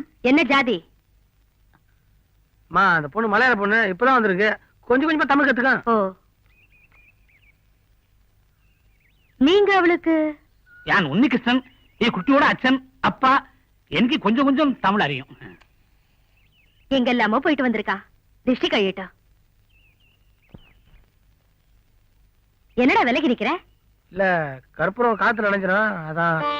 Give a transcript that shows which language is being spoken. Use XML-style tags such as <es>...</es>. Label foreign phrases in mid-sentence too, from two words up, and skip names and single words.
<ta>என்ன ஜாதி? அம்மா, அந்த பொண்ணு மலையாள பொண்ணு, இப்பதான் வந்திருக்கு. கொஞ்சம் கொஞ்சமா தமிழ் கத்துக்க. ஓ, நீங்க அவளுக்கு? யான் உன்னிகிருஷ்ணன்,</ta> <ml>ഈ കുട്ടിയോட അച്ഛൻ,</ml> <ta>அப்பா. எனக்கு கொஞ்சம் கொஞ்சம் தமிழ் அறியும். எங்கெல்லாமோ போயிட்டு வந்திருக்கா. திருஷ்டி கழியட்டா. என்னடா விலகி நிக்கிற? இல்ல, கற்பூரம் காத்துல நனைஞ்சிடும், அதான்.</ta>